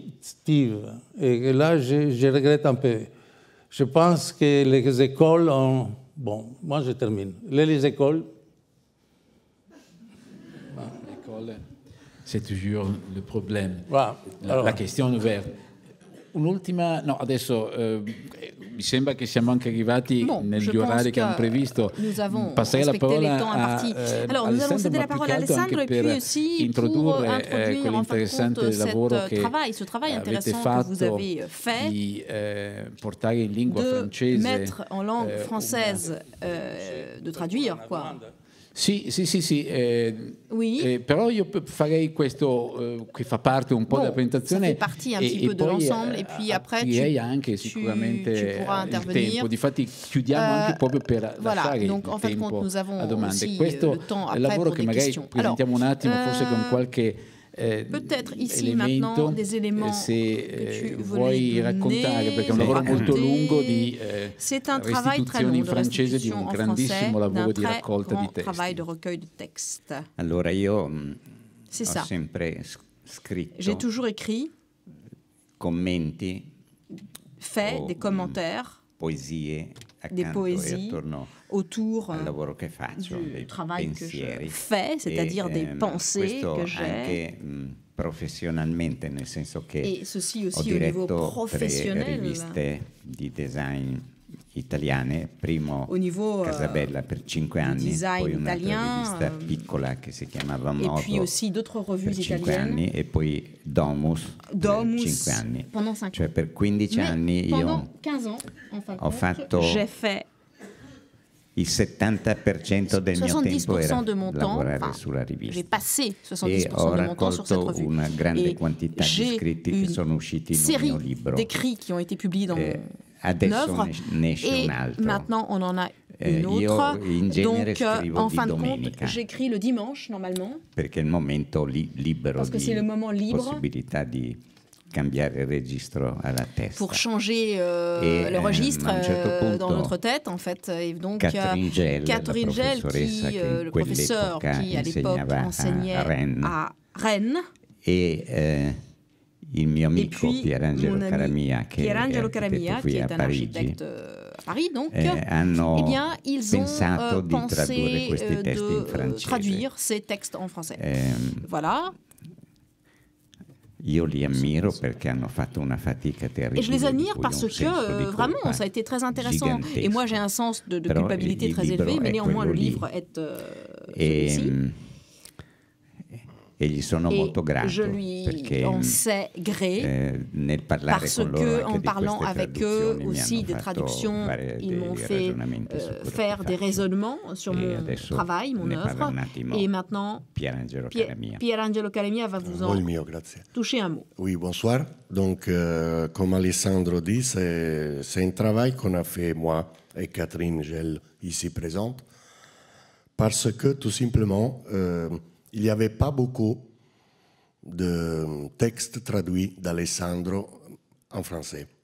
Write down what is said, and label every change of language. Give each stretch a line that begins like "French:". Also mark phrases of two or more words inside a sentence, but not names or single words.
French: Et là, je regrette un peu. Je pense que les écoles ont... Bon, moi, je termine. Les écoles... L'école, c'est toujours le problème. Voilà. La question ouverte.
Italian: Un'ultima, no, adesso mi sembra che siamo anche arrivati negli orari che abbiamo previsto. Passerei la parola a Alessandro, ma più che altro anche per introdurre quell'interessante lavoro che avete fatto di portare in lingua francese.
French: Mettre en langue française, de traduire, quoi.
Italian: Sì. Però io farei questo che fa parte un po' della presentazione.
French: Ça fait partie un petit peu de l'ensemble et puis après
Italian: anche sicuramente
French: tu pourras intervenir.
Italian: Tempo. Difatti chiudiamo anche proprio per lasciare
French: donc,
Italian: il
French: en fait,
Italian: tempo
French: nous avons
Italian: a domande.
French: aussi
Italian: Questo
French: le temps
Italian: è il lavoro che magari
French: questions.
Italian: presentiamo un attimo, forse con qualche
French: peut-être ici maintenant des éléments
Italian: se vuoi raccontare, perché è un lavoro molto lungo di restituzione in francese di un grandissimo lavoro di raccolta di testi. Allora io ho sempre scritto,
French: j'ai toujours écrit,
Italian: commenti,
French: fait des commentaires,
Italian: poesie,
French: des poésies autour
Italian: al lavoro che faccio,
French: du travail
Italian: pensieri.
French: que je fais, c'est-à-dire des pensées que j'ai.
Italian: Anche professionalmente, nel senso che
French: et ceci aussi
Italian: ho diretto
French: au niveau
Italian: 3 riviste di design italiane, primo
French: au niveau,
Italian: Casabella per 5 anni, poi un'altra rivista piccola che si chiamava Modo
French: et puis aussi d'autres revues
Italian: per 5 anni e poi Domus per 5 anni.
French: Pendant 5
Italian: cioè per 15 anni io
French: 15 ans, en fin de
Italian: ho fatto
French: j'ai fait
Italian: il 70% del mio tempo era lavorare sulla rivista.
French: J'ai passé 70%
Italian: e ho
French: de mon temps sur cette revue.
Italian: Una grande quantità di scritti che sono usciti in un mio libro.
French: D'écrits qui ont été publiés dans
Italian: adesso
French: œuvre,
Italian: ne esce un altro.
French: Maintenant on en a une autre.
Italian: Io in genere
French: donc
Italian: scrivo
French: en
Italian: di
French: fin de
Italian: domenica,
French: compte, j'écris le dimanche normalement.
Italian: Perché è il momento libero
French: parce que c'est le moment libre,
Italian: possibilità di cambiare il registro alla testa.
French: Pour changer le registre dans notre tête, en fait. Et donc, Catherine Gell, le professeur qui à l'époque enseignait à Rennes.
Italian: Et il mio amico Pierangelo Caramia,
French: qui est un architecte à Paris, donc, eh bien, ils ont pensé de traduire ces textes en français. Voilà.
Italian: Io li ammiro perché hanno fatto una fatica terribile.
French: Et je les admire parce que vraiment, ça a été très intéressant. Et moi, j'ai un sens de culpabilité très élevé, mais néanmoins, le livre est celui-ci.
Italian: E gli sono molto grato
French: je lui
Italian: perché
French: en sais gré
Italian: nel parlare
French: parce
Italian: con loro
French: que
Italian: anche
French: en parlant avec eux
Italian: mi
French: aussi des traductions, ils m'ont fait faire des raisonnements sur mon travail, mon œuvre. Et maintenant, Pierangelo Caramia va vous en toucher un mot. Oui, bonsoir. Donc, comme Alessandro dit, c'est un travail qu'on a fait moi et Catherine Gell ici présente, parce que tout simplement, il n'y avait pas beaucoup de textes traduits d'Alessandro en français.